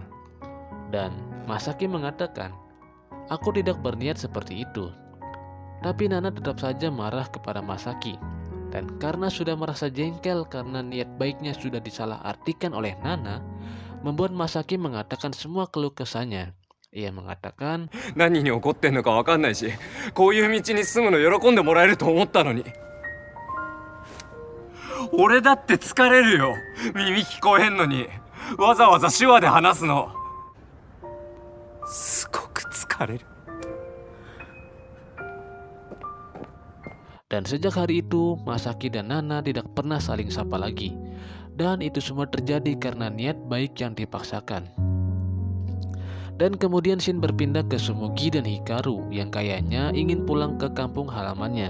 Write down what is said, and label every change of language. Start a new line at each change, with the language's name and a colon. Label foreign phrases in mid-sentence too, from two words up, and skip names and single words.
Indonesian: Dan Masaki mengatakan, aku tidak berniat seperti itu. Tapi Nana tetap saja marah kepada Masaki. Dan karena sudah merasa jengkel karena niat baiknya sudah disalahartikan oleh Nana, membuat Masaki mengatakan semua keluh kesahnya. Ia mengatakan,
Japanese: 何に怒ってんのか分かんないし、こういう道に進むの喜んでもらえると思ったのに。俺だって疲れるよ。耳聞こえんのにわざわざ手話で話すのすごく疲れる。
Indonesian: Dan sejak hari itu, Masaki dan Nana tidak pernah saling sapa lagi. Dan itu semua terjadi karena niat baik yang dipaksakan. Dan kemudian Shin berpindah ke Sumugi dan Hikaru yang kayaknya ingin pulang ke kampung halamannya.